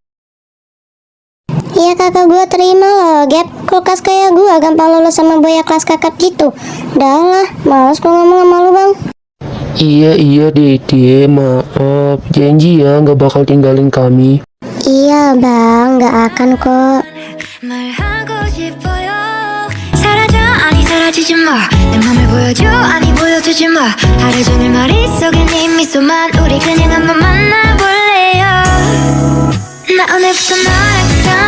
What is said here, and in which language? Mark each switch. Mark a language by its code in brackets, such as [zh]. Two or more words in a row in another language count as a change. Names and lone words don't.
[id] Ya kakak gue terima loh, Gap. Kok kulkas kayak gua gampang lulus sama boya kelas kakap gitu. Udah lah, males gua ngomong sama lu bang. Iya Dede, maaf. Janji ya nggak bakal tinggalin kami. Iya bang, gak akan kok. [ko] 말하고 싶어요 사라져 아니 사라지지 마내 맘을 보여줘 아니 보여주지 마 하루 종일 머릿속에 네 미소만 우리 그냥 한번 만나볼래요 나 오늘부터 너랑